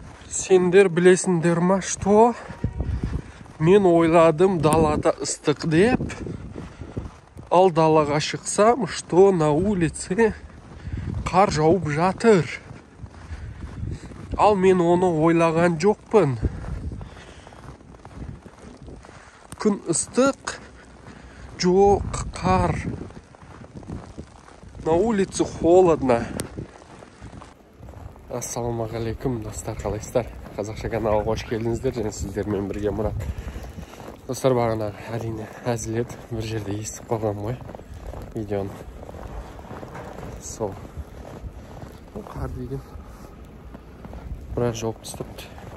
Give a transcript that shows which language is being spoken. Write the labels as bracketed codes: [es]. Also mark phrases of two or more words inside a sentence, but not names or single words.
[kk] Сендер білесіңдер ма, что? Мен ойладым далада ыстық деп. Ал далаға шықсам, [ru] что на улице [kk] қар жауып жатыр. Ал мен оны ойлаған жоқпын. Күн ыстық, жоқ қар. [ru] На улице холодно. [kk] Ассалаумағалейкум, достар, қалайсыздар? Қазақша каналға қош келдіңіздер, және сіздермен бірге Мұрат. Достар, бағана әрине әзіл еді, бір жерде естіп қалғам ғой видеоны. Сол қар деген біраз жауып тастапты.